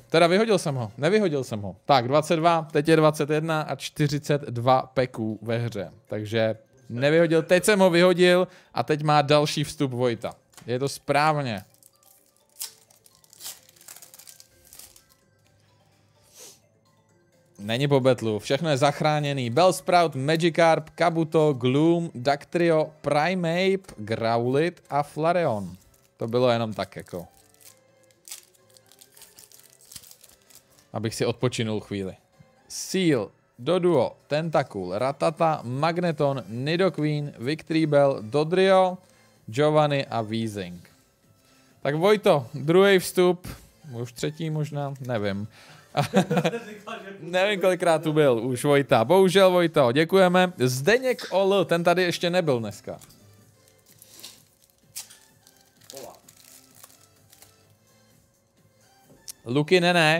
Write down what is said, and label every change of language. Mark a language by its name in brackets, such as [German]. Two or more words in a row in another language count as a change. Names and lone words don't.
[Czech] Teda vyhodil jsem ho. Nevyhodil jsem ho. Tak, 22, teď je 21 a 42 peků ve hře. Takže nevyhodil. Teď jsem ho vyhodil a teď má další vstup Vojta. Je to správně. Není po betlu. Všechno je zachráněný. Bellsprout, Magikarp, Kabuto, Gloom, Dactrio, Primeape, Growlithe a Flareon. To bylo jenom tak jako. Abych si odpočinul chvíli. Seal, Doduo, Tentacool, Ratata, Magneton, Nidoqueen, Victreebel, Dodrio, Giovanni a Weezing. Tak Vojto, druhý vstup, už třetí možná, nevím. Nevím, kolikrát tu byl už Vojta. Bohužel Vojto, děkujeme. Zdeněk Ol, ten tady ještě nebyl dneska. Luky ne.